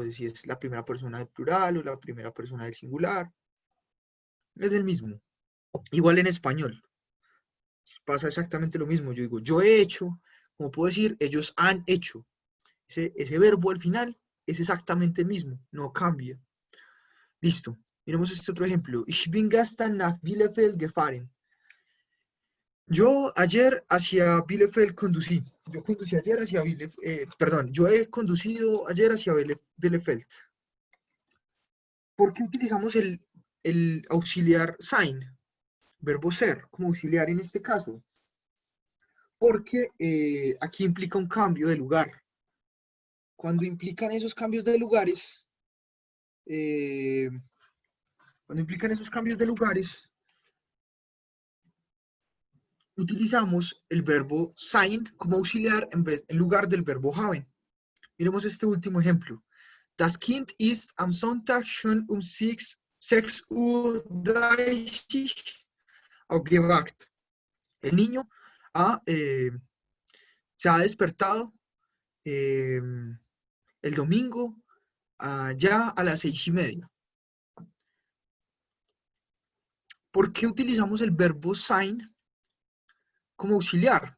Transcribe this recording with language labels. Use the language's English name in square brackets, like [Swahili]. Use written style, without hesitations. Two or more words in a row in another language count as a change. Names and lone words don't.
[Spanish] De si es la primera persona del plural o la primera persona del singular, es el mismo. Igual en español, pasa exactamente lo mismo. Yo digo, yo he hecho, como puedo decir, ellos han hecho. Ese verbo al final es exactamente el mismo, no cambia. Listo. Miremos este otro ejemplo. [German] Ich bin gestern nach Bielefeld gefahren. [Spanish] Yo ayer hacia Bielefeld conducí. Yo conducí ayer hacia Bielefeld. Perdón, yo he conducido ayer hacia Bielefeld. ¿Por qué utilizamos el auxiliar sein, verbo ser, como auxiliar en este caso? Porque aquí implica un cambio de lugar. Cuando implican esos cambios de lugares, eh, utilizamos el verbo sein como auxiliar en lugar del verbo haben. Miremos este último ejemplo. [German] Das Kind ist am Sonntag schon um 6:30 Uhr aufgewacht. [Spanish] El niño se ha despertado el domingo ya a las 6:30. ¿Por qué utilizamos el verbo sein como auxiliar?